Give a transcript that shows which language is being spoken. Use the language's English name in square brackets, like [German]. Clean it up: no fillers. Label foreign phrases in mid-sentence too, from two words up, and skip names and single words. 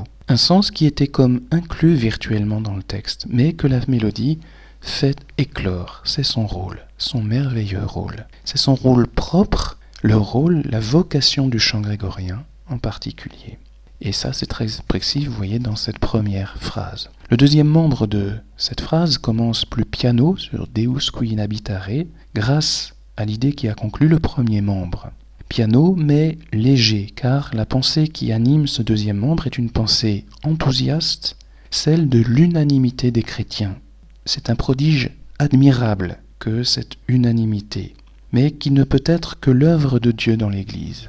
[French] Un sens qui était comme inclus virtuellement dans le texte, mais que la mélodie fait éclore. C'est son rôle, son merveilleux rôle. C'est son rôle propre, le rôle, la vocation du chant grégorien en particulier. Et ça, c'est très précis, vous voyez, dans cette première phrase. Le deuxième membre de cette phrase commence plus piano sur [Latin] Deus qui in habitare, [French] grâce à l'idée qui a conclu le premier membre. Piano, mais léger, car la pensée qui anime ce deuxième membre est une pensée enthousiaste, celle de l'unanimité des chrétiens. C'est un prodige admirable que cette unanimité, mais qui ne peut être que l'œuvre de Dieu dans l'Église.